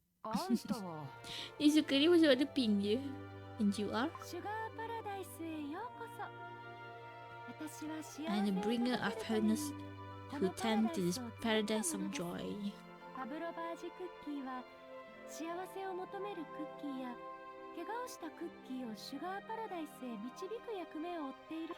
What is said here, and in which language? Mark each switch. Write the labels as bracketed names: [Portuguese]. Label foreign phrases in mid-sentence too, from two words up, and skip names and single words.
[Japanese] あんたは [Malay] Ni suka dia pasal ada pink je. [English] And you are? [Japanese] シュガーパラダイスへようこそ。私は幸せ [English] And the [Japanese] を [English] bringer [Japanese] 届 [English] of [Japanese] けるために [English] happiness [Japanese] こ [English] who [Japanese] のパラ [English] tend [Japanese] ダ [English] to [Japanese] イ [English] this [Japanese] スを作った [English] paradise [Japanese] も [English] of [Japanese] のです [English] joy. [Japanese] パブロバージクッキーは幸せを求めるクッキーや怪我をしたクッキーをシュガーパラダイスへ導く役目を負っている。